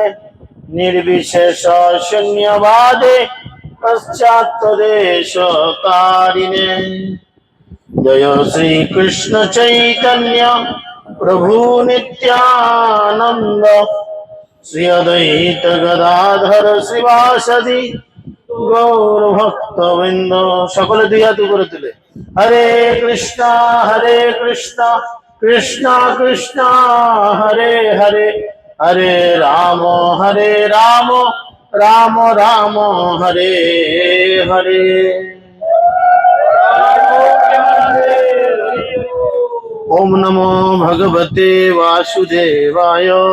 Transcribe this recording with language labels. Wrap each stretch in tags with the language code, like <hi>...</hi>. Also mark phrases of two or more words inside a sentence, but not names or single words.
<sa>निर्विशेष शून्यवादे पश्चात्देशकारिणे। जय श्री कृष्ण चैतन्य प्रभु नित्यानंद। श्री अद्वैत गदाधर श्रीवासदि गौर भक्त वृंद।</sa> <bn>সকলে দুই হাত উপরে তুলে</bn> <sa>হরে কৃষ্ণা কৃষ্ণা কৃষ্ণা হরে হরে</sa> <bn>হরে রাম রাম রাম হরে হরে।</bn> <sa>ओम नमो भगवते वासुदेवाय।</sa>